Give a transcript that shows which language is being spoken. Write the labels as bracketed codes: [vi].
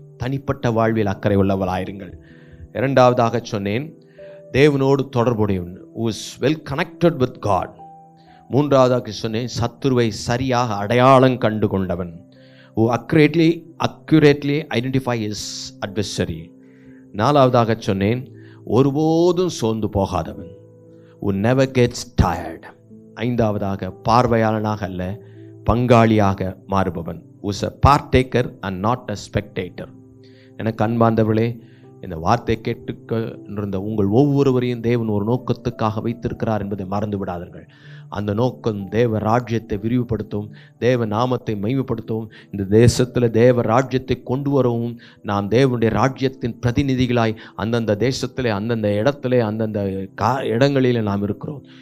[ta] தனிப்பட்ட வாழ்வில் அக்கறை உள்ளவளாயிருங்கள். இரண்டாவதாக சொன்னேன், தேவனோடு தொடர்புடையவன், [en] who is well connected with God. [ta] மூன்றாவதாக சொன்னேன், சத்துருவை சரியாக அடையாளம் கண்டு கொண்டவன், [en] who accurately identify his adversary. [ta] நாலாவதாக சொன்னேன், ஒருபோதும் சோர்ந்து போகாதவன், [en] who never gets tired. [ta] ஐந்தாவதாக, பார்வையாளனாக அல்ல, பங்காளியாக மாறுபவன், [en] who is a partaker and not a spectator. [ta] எனக்கு அன்பார்ந்தவர்களே, இந்த வார்த்தை கேட்டுக்கொண்டிருந்த உங்கள் ஒவ்வொருவரையும் தேவன் ஒரு நோக்கத்துக்காக வைத்திருக்கிறார் என்பதை மறந்து விடாதீர்கள். அந்த நோக்கம் தேவ ராஜ்யத்தை விரிவுபடுத்தவும், தேவ நாமத்தை மகிமைப்படுத்தவும், இந்த தேசத்தில் தேவ ராஜ்யத்தை கொண்டு வரவும், நாம் தேவனுடைய ராஜ்யத்தின் பிரதிநிதிகளாய் அந்தந்த தேசத்திலே, அந்தந்த இடத்திலே, அந்தந்த இடங்களில் நாம் இருக்கிறோம்.